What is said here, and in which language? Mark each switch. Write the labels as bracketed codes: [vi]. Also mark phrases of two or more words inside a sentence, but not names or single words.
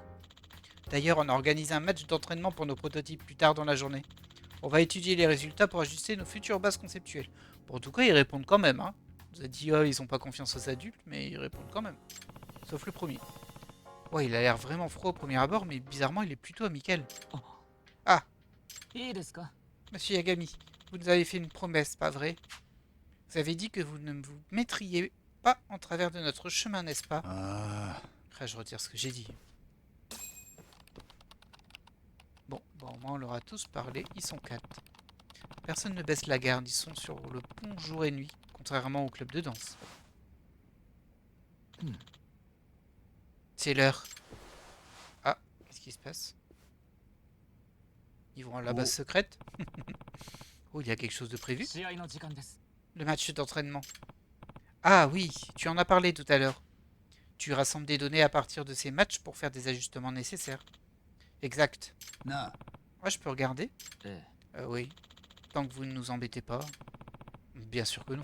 [fr] D'ailleurs, on a organisé un match d'entraînement pour nos prototypes plus tard dans la journée. On va étudier les résultats pour ajuster nos futures bases conceptuelles. Bon, en tout cas, ils répondent quand même. Hein. On nous a dit, oh, ils ont pas confiance aux adultes, mais ils répondent quand même. Sauf le premier. Ouais, il a l'air vraiment froid au premier abord, mais bizarrement, il est plutôt amical. Ah, [ja] いいですか [fr] monsieur Yagami, vous nous avez fait une promesse, pas vrai? Vous avez dit que vous ne vous mettriez pas en travers de notre chemin, n'est-ce pas? ああ。 Ah, je retire ce que j'ai dit. Bon, au moins on leur a tous parlé, ils sont 4. Personne ne baisse la garde, ils sont sur le pont jour et nuit, contrairement au club de danse. C'est l'heure. Ah, qu'est-ce qui se passe? Ils vont à la base secrète? Oh, il y a quelque chose de prévu? [ja] 試合の時間です [fr] Le match d'entraînement. Ah oui, tu en as parlé tout à l'heure. Tu rassembles des données à partir de ces matchs pour faire des ajustements nécessaires. Exact. なあ、 Ah, je peux regarder? え Oui. Tant que vous ne nous embêtez pas. Bien sûr que non.